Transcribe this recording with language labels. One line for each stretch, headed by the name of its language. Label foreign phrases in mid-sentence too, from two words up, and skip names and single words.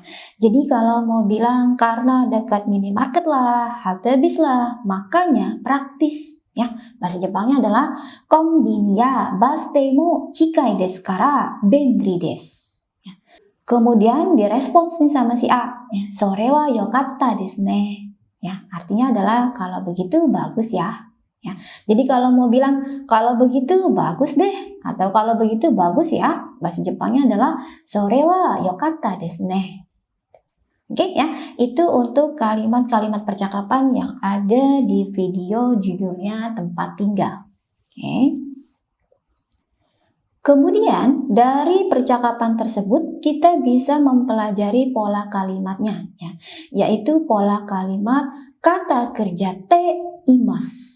Indonesian: Jadi kalau mau bilang karena dekat minimarket lah, halte bis lah, makanya praktis, ya. Bahasa Jepangnya adalah
Japanese: コンビニやバス停も近いですから便利です.
Indonesian: Ya. Kemudian direspons nih sama si A, ya.
Japanese: それは良かったですね.
Indonesian: Ya, artinya adalah kalau begitu bagus ya. Ya, jadi kalau mau bilang kalau begitu bagus deh atau kalau begitu bagus ya, bahasa Jepangnya adalah
Japanese: それは良かったですね.
Indonesian: Oke ya, itu untuk kalimat-kalimat percakapan yang ada di video judulnya tempat tinggal. Oke. Kemudian dari percakapan tersebut kita bisa mempelajari pola kalimatnya, ya, yaitu pola kalimat kata kerja
Japanese: ています.